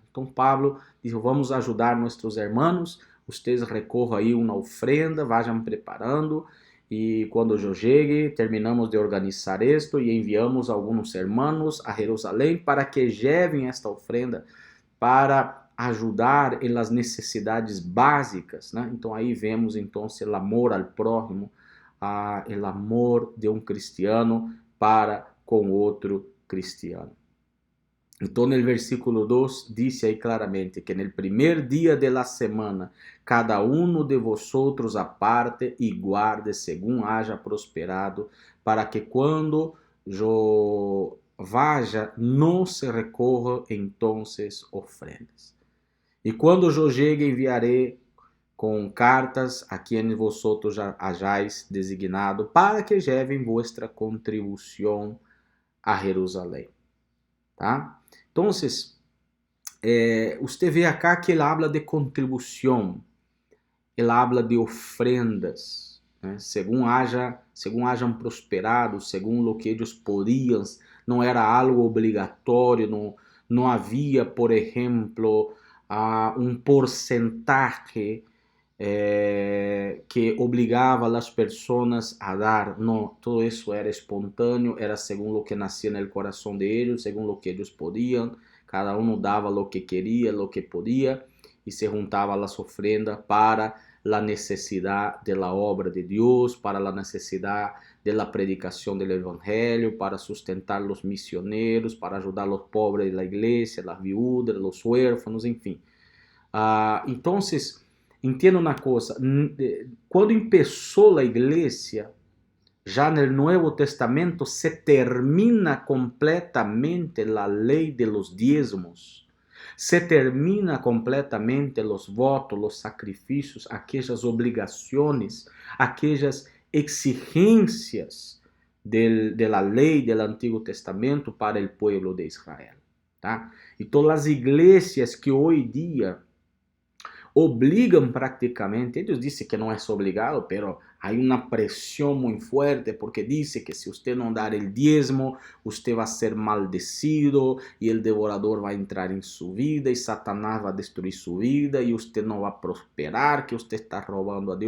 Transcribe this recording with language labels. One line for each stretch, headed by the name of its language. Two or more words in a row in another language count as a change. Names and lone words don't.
Portuguese: Então Pablo disse, vamos ajudar nossos irmãos, vocês recorram aí uma ofrenda, vayam preparando, e quando eu chegue, terminamos de organizar isto e enviamos alguns irmãos a Jerusalém para que levem esta ofrenda para ajudar em las necessidades básicas, né? Então aí vemos então o amor ao próximo, o amor de um cristiano para com outro cristiano. Então, no versículo 2, diz aí claramente que no primeiro dia
Spanish: de la semana,
Portuguese: cada um
Spanish: de vosotros
Portuguese: aparte e guarde
Spanish: según haya prosperado,
Portuguese: para que quando eu vaya, não se recorra entonces ofrendas. E quando eu chegue,
Spanish: enviaré com cartas a quienes vosotros hayáis designado, para que lleven
Portuguese: vuestra contribuição a Jerusalém. Tá? Então, você vê acá que ele habla de contribuição. ele
Spanish: habla de ofrendas,
Portuguese: né?
Spanish: Según hayan prosperado, según lo que ellos podían,
Portuguese: não era algo obrigatório, não havia, por exemplo, um porcentaje que obrigava as pessoas a dar. Não, todo isso era espontâneo, era
Spanish: según lo que nacia
Portuguese: no coração
Spanish: de ellos, según lo que ellos podían. Cada uno dava lo que queria, lo que podia,
Portuguese: e se juntava as ofrendas para a necessidade
Spanish: de la obra
Portuguese: de Deus, para a necessidade
Spanish: de la predicação
Portuguese: do evangelho, para sustentar os missioneros, para ajudar os pobres
Spanish: de la igreja, las viudas, los huérfanos,
Portuguese: enfim. Então, entenda uma coisa, quando começou a igreja, já no Nuevo Testamento se termina completamente a lei
Spanish: de los diezmos,
Portuguese: se termina completamente os votos, os sacrifícios, aquelas obrigações, aquelas exigências
Spanish: de la lei
Portuguese: do Antigo Testamento para o povo de Israel. Tá?
Spanish: Então,
Portuguese: as igrejas que hoje dia obligam
Spanish: prácticamente, ellos dicen que no es obligado, pero hay una presión muy fuerte porque dice que si usted no da el diezmo, usted va a ser maldecido y el devorador va a entrar en su vida y Satanás va a destruir su vida y usted no va a prosperar, que usted está robando a Dios.